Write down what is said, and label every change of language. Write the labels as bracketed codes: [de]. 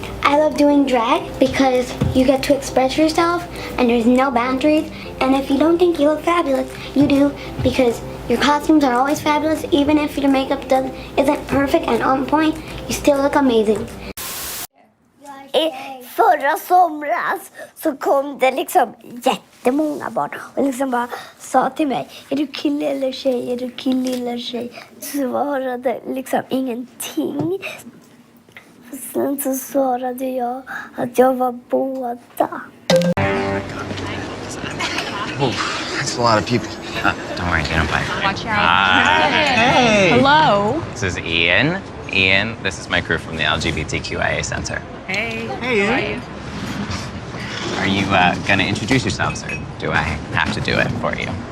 [en] I love doing drag because you get to express yourself and there's no boundaries, and if you don't think you look fabulous, you do, because your costumes are always fabulous. Even if your makeup isn't perfect and on point, you still look amazing. [sv] Förra somras så kom det liksom jättemånga barn och liksom bara sa till mig, är du kille eller tjej, är du kille eller tjej? Svarade liksom ingenting. Sen så svarade jag att jag var båda. [en] Oh, that's a lot of people. Don't worry, they don't bite. Watch out. Hey. Hello. This is Ian. Ian, this is my crew from the LGBTQIA Center. Hey. Hey, Ian. How are you? Are you gonna introduce yourselves, or do I have to do it for you?